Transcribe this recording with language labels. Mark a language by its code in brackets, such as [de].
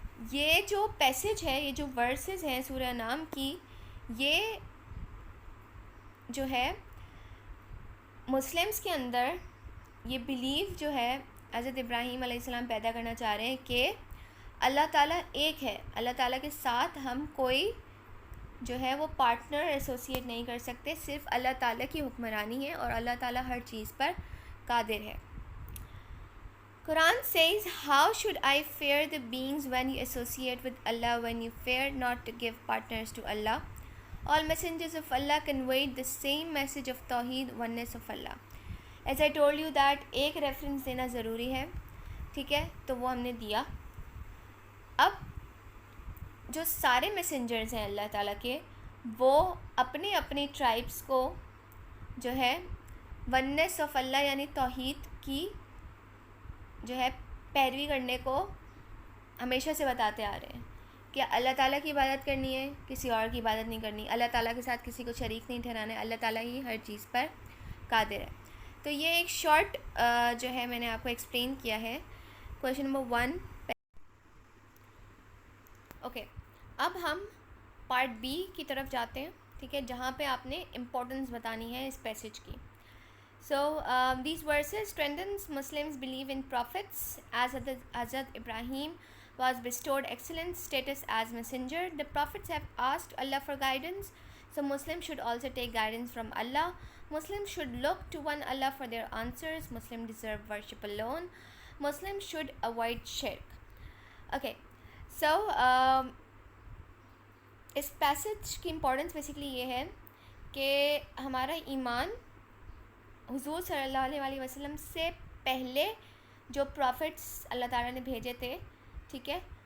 [ur] یہ جو پیسج ہے، یہ جو ورسز ہیں سورہ انعام کی، یہ جو ہے مسلمس کے اندر یہ بیلیو جو ہے حضرت ابراہیم علیہ السلام پیدا کرنا چاہ رہے ہیں کہ اللہ تعالیٰ ایک ہے، اللہ تعالیٰ کے ساتھ ہم کوئی جو ہے وہ پارٹنر ایسوسیٹ نہیں کر سکتے، صرف اللہ تعالیٰ کی حکمرانی ہے اور اللہ تعالیٰ ہر چیز پر قادر ہے. [en] Quran says, how should I fear the beings when you associate with Allah, when you fear not to give partners to Allah? All messengers of Allah conveyed the same message of Tawheed, oneness of Allah. As I told you that [ur] ایک reference دینا ضروری ہے، ٹھیک ہے، تو وہ ہم نے دیا. اب جو سارے میسنجرز ہیں اللہ تعالیٰ کے، وہ اپنے اپنی ٹرائبس کو جو ہے ونیس آف اللہ یعنی توحید کی جو ہے پیروی کرنے کو ہمیشہ سے بتاتے آ رہے ہیں کہ اللہ تعالیٰ کی عبادت کرنی ہے، کسی اور کی عبادت نہیں کرنی، اللہ تعالیٰ کے ساتھ کسی کو شریک نہیں ٹھہرانا ہے، اللہ تعالیٰ ہی ہر چیز پر قادر ہے. تو یہ ایک شارٹ جو ہے میں نے آپ کو ایکسپلین کیا ہے. Question number 1. اوکے، اب ہم پارٹ بی کی طرف جاتے ہیں، ٹھیک ہے، جہاں پہ آپ نے امپورٹنس بتانی ہے اس پیسج کی. [en] So these verses strengthens Muslims' belief in prophets, as Hazrat Ibrahim was bestowed excellent status as messenger. The prophets have asked Allah for guidance, so Muslims should also take guidance from Allah. Muslims should look to one Allah for their answers. Muslims deserve worship alone. Muslims should avoid shirk. Okay, so [ur] اس passage کی importance basically یہ ہے کہ ہمارا ایمان حضور صلی اللہ علیہ وسلم سے پہلے جو پروفٹس اللہ تعالیٰ نے بھیجے تھے، ٹھیک ہے،